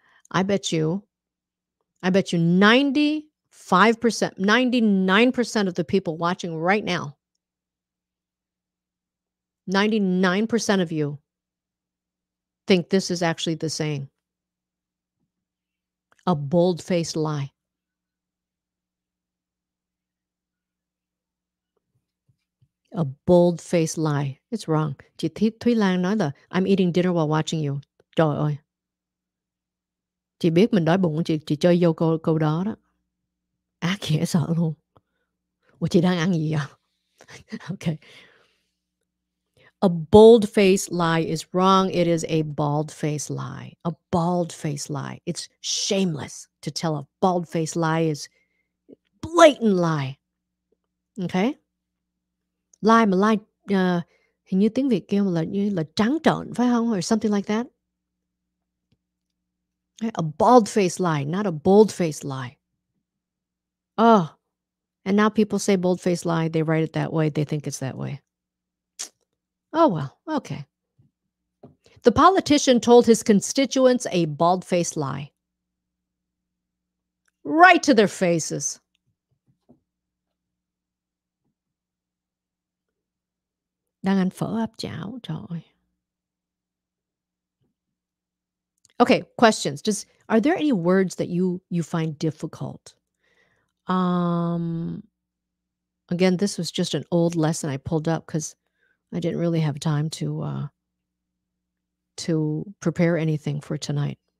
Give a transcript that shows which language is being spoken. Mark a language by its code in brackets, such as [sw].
[en] I bet you 95%, 99% of the people watching right now, 99% of you think this is actually the saying. A bold-faced lie. A bold-faced lie. It's wrong. [vi] Chị Thúy Lan nói là [en] I'm eating dinner while watching you. [vi] Trời ơi. Chị biết mình đói bụng, chị chơi vô câu đó đó. Ác dễ sợ luôn. Ủa chị đang ăn gì vậy? Okay. [en] A bold-faced lie is wrong. It is a bald-faced lie. A bald-faced lie. It's shameless to tell a bald-faced lie is blatant lie. Okay? Lie mà lie [vi] Hình như tiếng Việt kêu như là trắng trợn phải không? [en] Or something like that. A bald-faced lie, not a bold-faced lie. Oh, and now people say bold-faced lie, they write it that way, they think it's that way. Oh, well, okay. The politician told his constituents a bald-faced lie. Right to their faces. [vi] Đang ăn phở áp chảo, trời ơi. [en] Okay, questions. Are there any words that you find difficult? Um, Again, this was just an old lesson I pulled up because I didn't really have time to prepare anything for tonight.